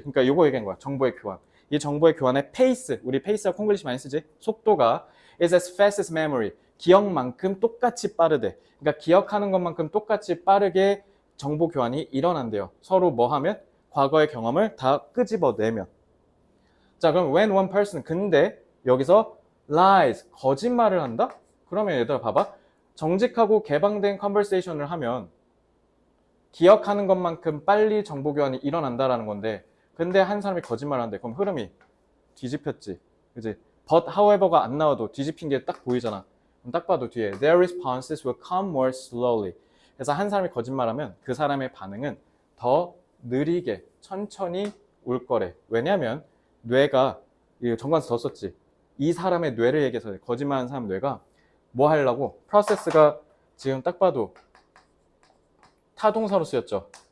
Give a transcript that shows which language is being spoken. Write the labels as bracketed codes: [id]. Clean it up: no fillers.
[ko] 그러니까 요거 얘기한 거야. 정보의 교환. 이 정보의 교환의 pace, 우리 pace가 콩글리시 많이 쓰지. 속도가 [en] is as fast as memory. [ko] 기억만큼 똑같이 빠르대. 그러니까 기억하는 것만큼 똑같이 빠르게 정보 교환이 일어난대요. 서로 뭐 하면? 과거의 경험을 다 끄집어내면. 자, 그럼 [en] when one person, [ko] 근데 여기서 lies, 거짓말을 한다? 그러면 얘들아 봐봐. 정직하고 개방된 컨버세이션을 하면 기억하는 것만큼 빨리 정보 교환이 일어난다라는 건데, 근데 한 사람이 거짓말을 한대. 그럼 흐름이 뒤집혔지. 그지? But however가 안 나와도 뒤집힌 게 딱 보이잖아. 그럼 딱 봐도 뒤에 [en] their responses will come more slowly. [ko] 그래서 한 사람이 거짓말하면 그 사람의 반응은 더 느리게 천천히 올 거래. 왜냐하면 뇌가, 정관사 더 썼지. 이 사람의 뇌를 얘기해서 거짓말하는 사람 뇌가 뭐 하려고? 프로세스가 지금 딱 봐도 타동사로 쓰였죠.